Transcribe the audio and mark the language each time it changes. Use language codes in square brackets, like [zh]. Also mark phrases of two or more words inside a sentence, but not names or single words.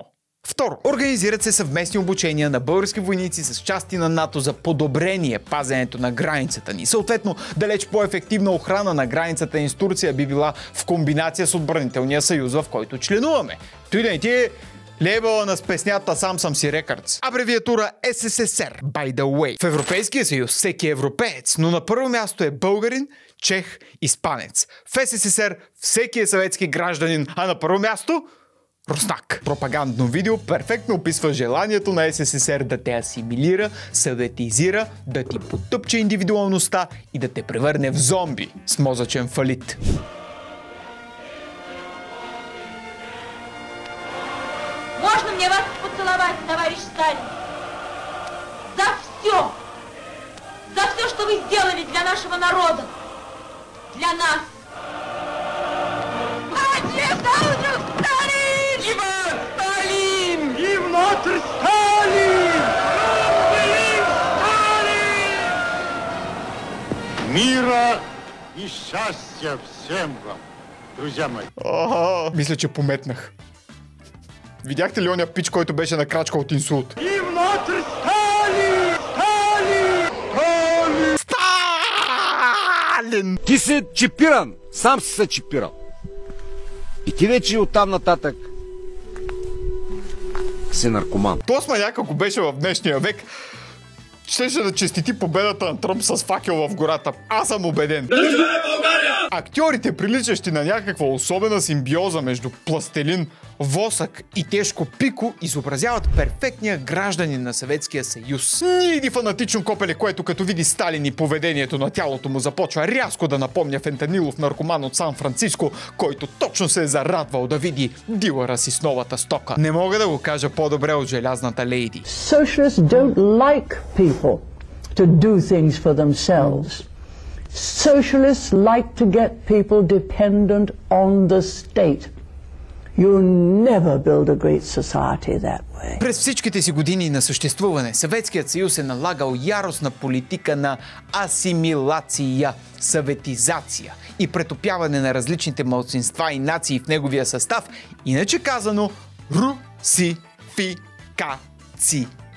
[bg] Второ, организират се съвместни обучения на български войници с части на НАТО за подобрение пазенето на границата ни. Съответно, далеч по-ефективна охрана на границата ни с Турция би била в комбинация с отбранителния съюз, в който членуваме. Той да не ти е лейбъла на песнята «Сам съм си рекърдс». Абревиатура СССР, [en] by the way. [bg] В Европейския съюз всеки е европеец, но на първо място е българин, чех, испанец. В СССР всеки е съветски гражданин, а на първо място руснак. Пропагандно видео перфектно описва желанието на СССР да те асимилира, съветизира, да ти потъпче индивидуалността и да те превърне в зомби с мозъчен фалит. [ru] Можно мне вас поцеловать, товарищ Сталин? За все! За все, что вы сделали для нашего народа! Для нас! Мира и счастья всем вам, друзья мои. [bg] Мисля, че пометнах. Видяхте ли оня пич, който беше на крачка от инсулт? [ru] И внутрь Сталин! Сталин! Сталин! Сталин! [bg] Ти си чипиран! Сам си се чипирал. И ти вече оттам нататък си наркоман. Тост маняк, ако беше в днешния век, щеше да честити победата на Тръмп с факел в гората. Аз съм убеден. Да живее България! Актьорите, приличащи на някаква особена симбиоза между пластелин, восък и тежко пико, изобразяват перфектния гражданин на Съветския съюз. Ниди фанатично копеле, което като види Сталин и поведението на тялото му започва рязко да напомня фентанилов наркоман от Сан Франциско, който точно се е зарадвал да види дилъра си с новата стока. Не мога да го кажа по-добре от желязната лейди. [en] Socialists don't like people to do things for themselves. Socialists like to get people dependent on the state. You'll never build a great society that way. [bg] През всичките си години на съществуване Съветският съюз е налагал яростна политика на асимилация, съветизация и претопяване на различните малцинства и нации в неговия състав, иначе казано русификация.